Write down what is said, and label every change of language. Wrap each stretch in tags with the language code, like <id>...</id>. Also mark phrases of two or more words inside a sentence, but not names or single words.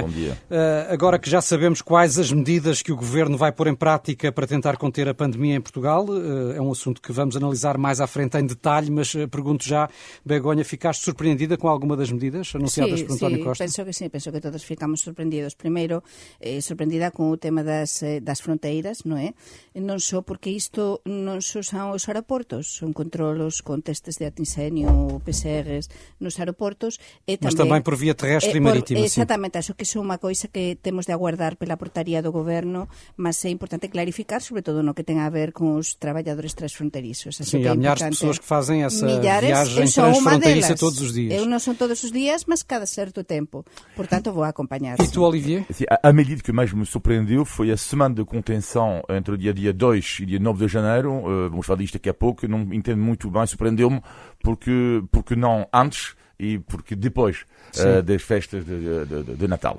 <pt>Bom dia. Agora que já sabemos quais as medidas que o Governo vai pôr em prática para tentar conter a pandemia em Portugal, é um assunto que vamos analisar mais à frente em detalhe, mas pergunto já, Begonha, ficaste surpreendida com alguma das medidas anunciadas por António Costa? Penso que todos ficamos surpreendidos.</pt> <gl>Primeiro, sorprendida con o tema das fronteiras, non é? Non só porque isto non só son os aeroportos, son controlos con testes de antisenio, PCRs nos aeroportos, e</gl> <pt>mas também por via terrestre e marítima.</pt> <gl>Exactamente, acho que iso é unha coisa que temos de aguardar pela portaría do Goberno, mas é importante clarificar, sobre todo no que ten a ver con os traballadores transfronterizos.</gl> <pt>Sim, há milhares de pessoas que fazem essa viagem transfronteiriça todos os dias.</pt> <gl>Eu non son todos os días, mas cada certo tempo. Portanto, vou acompanhar.</gl> <pt>E tu, Olivier? A medida que mais me surpreendeu foi a semana de contenção entre o dia 2 e dia 9 de janeiro. Vamos falar disto daqui a pouco. Não entendo muito bem, surpreendeu-me porque não antes e porque depois das festas de Natal.</pt>